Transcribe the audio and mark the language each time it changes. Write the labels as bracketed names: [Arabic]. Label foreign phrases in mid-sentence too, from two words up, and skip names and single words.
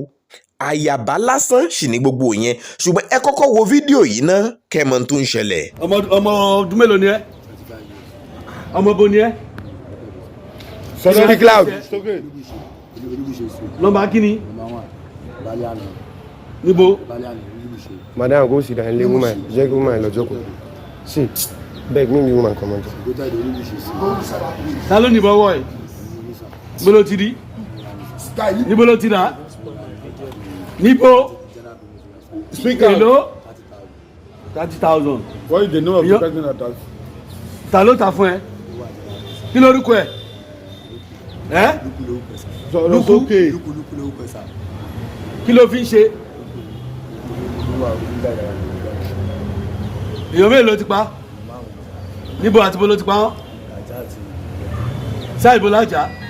[Yoruba] àyàbá lásán sì ní gbogbo yẹn, ṣùgbọ́n ẹ kọ́kọ́ wo fídíò yìí ná kẹ́mọ tó ń ṣẹlẹ̀. ọmọ ọdún mélòó ni ẹ? ọmọ bo ni ẹ? [English] Sorry Cloud. [Yoruba] nọ́mbà kíni? níbo? [English] Madam, go sit down. Leave woman. Just woman [Yoruba] lọ jókòó. [English] See, beg me woman come on. [Yoruba] ta ló ní bọ́wọ́ ẹ̀? níbo ló ti rí? níbo ló ti rà? níbo? èlò? 30,000. [English] What is the name of the person that has? [Yoruba] ta ló ta fún ẹ? kí lórúkọ ẹ? Lukú. kí ló fi ń ṣe? èèyàn mélòó ló ti pa? níbo àti bó ló ti pa wọ́n? sáà ìbò lájà?